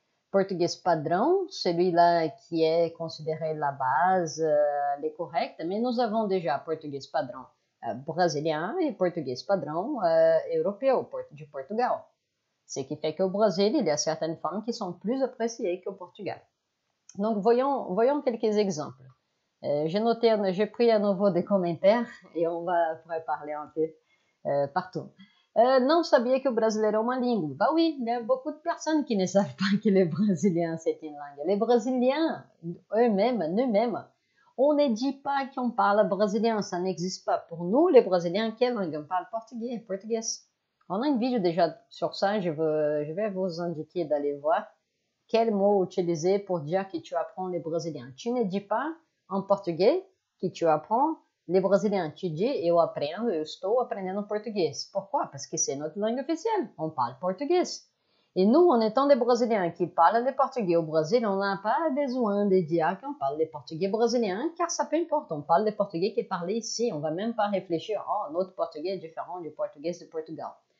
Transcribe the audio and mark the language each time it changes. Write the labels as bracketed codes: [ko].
[fr] Portugais padrão, celui-là qui est considéré la base, les corrects, mais nous avons déjà portugais padrão brésilien et portugais padrão européen du Portugal. Ce qui fait qu'au Brésil, il y a certaines formes qui sont plus appréciées qu'au Portugal. Donc, voyons quelques exemples. J'ai pris à nouveau des commentaires et on pourrait parler un peu partout. [pt] Não sabia que o brasileiro é uma língua. [fr] Bah oui, il y a beaucoup de personnes qui ne savent pas que le brésilien c'est une langue. Les brésiliens nous-mêmes, on ne dit pas qu'on parle brésilien, ça n'existe pas. Pour nous, les brésiliens, quelle langue? On parle portugais. On a une vidéo déjà sur ça, je vais vous indiquer d'aller voir quel mot utiliser pour dire que tu apprends les brésiliens. Tu ne dis pas en portugais que tu apprends les brésiliens. Tu dis [pt] eu estou aprendendo português. [fr] Pourquoi? Parce que c'est notre langue officielle. On parle portugais. Et nous, en étant des Brésiliens qui parlent le portugais au Brésil, on n'a pas besoin de dire qu'on parle le portugais brésilien, car ça peu importe. On parle le portugais qui est parlé ici. On va même pas réfléchir, notre portugais est différent du portugais de Portugal.